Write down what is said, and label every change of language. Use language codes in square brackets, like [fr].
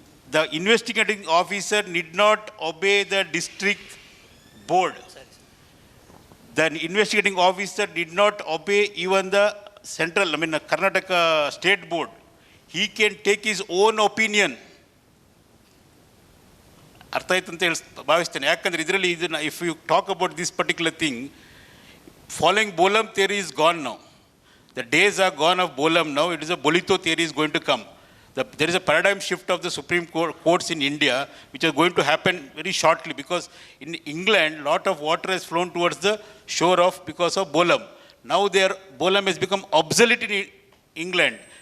[en] The investigating officer need not obey the district board. The investigating officer did not obey even the central, Karnataka state board. He can take his own opinion. [kn] ಅರ್ಥ ಆಯ್ತು ಅಂತ ಭಾವಿಸ್ತೇನೆ. ಯಾಕಂದರೆ ಇದರಲ್ಲಿ ಇದನ್ನು [en] If you talk about this particular thing, following Bolam theory is gone now. The days are gone of Bolam now. It is a Bolitho theory is going to come. There is a paradigm shift of the Supreme Courts in India, which is going to happen very shortly, because in England, lot of water has flown towards the shore of because of Bolam. Now their Bolam has become obsolete in England.